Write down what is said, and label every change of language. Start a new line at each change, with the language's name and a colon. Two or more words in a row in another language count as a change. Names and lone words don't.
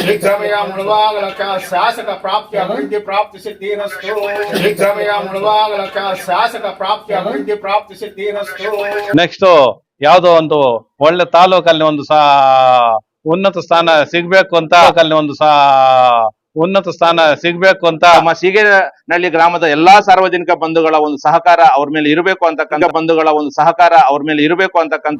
Sanskrit: शीघ्रमेव मृवागलक शासक प्राप्ति अभिवृद्धि प्राप्ति सिद्धिरस्तु शीघ्रमेव मृवागलक शासक प्राप्ति अभिवृद्धि प्राप्ति सिद्धिरस्तु।
Kannada: ನೆಕ್ಸ್ಟ್ ಯಾವುದೋ ಒಂದು ಒಳ್ಳೆ ತಾಲೂಕಲ್ಲಿ ಒಂದು ಉನ್ನತ ಸ್ಥಾನ ಸಿಗ್ಬೇಕು ಅಂತ ಉನ್ನತ ಸ್ಥಾನ ಸಿಗ್ಬೇಕು ಅಂತ ನಮ್ಮ ಸೀಗೇನಹಳ್ಳಿ ಗ್ರಾಮದ ಎಲ್ಲಾ ಸಾರ್ವಜನಿಕ ಬಂಧುಗಳ ಒಂದು ಸಹಕಾರ ಅವ್ರ ಮೇಲೆ ಇರಬೇಕು ಅಂತಕ್ಕಂಥ